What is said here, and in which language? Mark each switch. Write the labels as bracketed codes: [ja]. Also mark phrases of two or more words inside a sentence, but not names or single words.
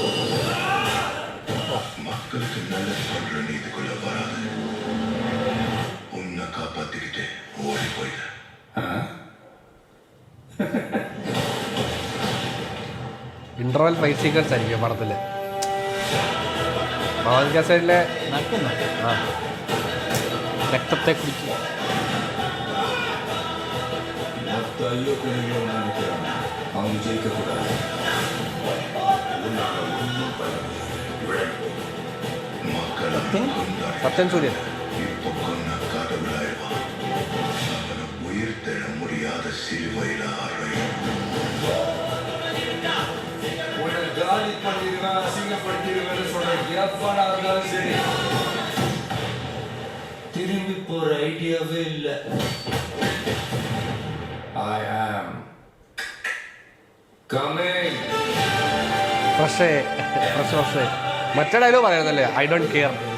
[ta] மக்களுக்கு நல்லது பண்ற நீதிக்குள்ள வராது. உன்னை காப்பாத்திக்கிட்டு ஓடி போயிட. [en] interval fight sequence [ml] ആയിരിക്കും പടത്തില്. ഭഗവത് കേസരിലെ രക്തത്തെ കുടിക്കുക. [ta] ஐயோ பிள்ளைங்களும் நினைக்கிறாங்க அவங்க ஜெயிக்க கூடாது. [ml] സത്യൻ സൂര്യൻ [ta] இப்போ கொன்ன கடவுளாயிடுவான். அவனை உயிர் தெழ முடியாத சிலுவையில் அறையும். உன்னை காலி பண்ணிடுவேன், அசிங்கப்படுத்திடுவேன்னு சொல்ற எப்பாடா இருந்தாலும் சரி, திரும்பி போற ஐடியாவே இல்லை. [en] I am coming. [ml] ഫ്രഷ് മറ്റേ ഡയലോഗ് പറയുന്നല്ലേ, [en] I don't care.